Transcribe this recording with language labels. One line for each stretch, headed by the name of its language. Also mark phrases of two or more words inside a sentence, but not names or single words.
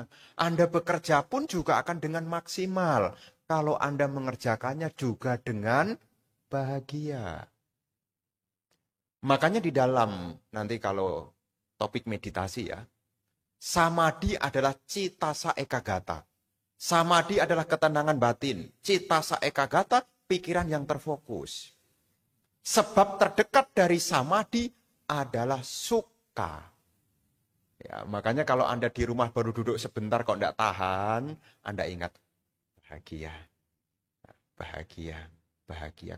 Indonesian: Anda bekerja pun juga akan dengan maksimal. Kalau Anda mengerjakannya juga dengan bahagia. Makanya di dalam, nanti kalau topik meditasi ya, samadhi adalah
Pali: cita sa ekagata.
Indonesian: Samadhi adalah ketenangan batin.
Pali: Cita sa ekagata,
Indonesian: pikiran yang terfokus. Sebab terdekat dari samadhi adalah sukha. Ya, makanya kalau Anda di rumah baru duduk sebentar kok tidak tahan, Anda ingat bahagia, bahagia, bahagia.